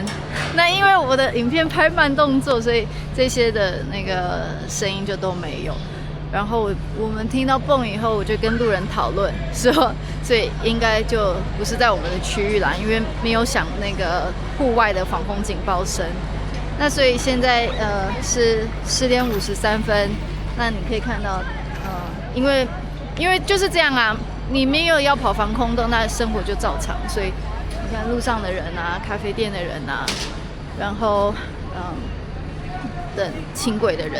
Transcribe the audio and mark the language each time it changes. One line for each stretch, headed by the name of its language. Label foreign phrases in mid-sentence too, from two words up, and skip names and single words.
Chinese: 那因為我的影片拍慢動作，所以這些的那個聲音就都沒有。然後我們聽到蹦以後，我就跟路人討論說，所以應該就不是在我們的區域啦，因為沒有響那個戶外的防空警報聲。那所以現在是10點53分，那你可以看到，因為就是這樣啊。你沒有要跑防空洞，那生活就照常。所以你看路上的人啊，咖啡店的人啊，然後等輕軌的人。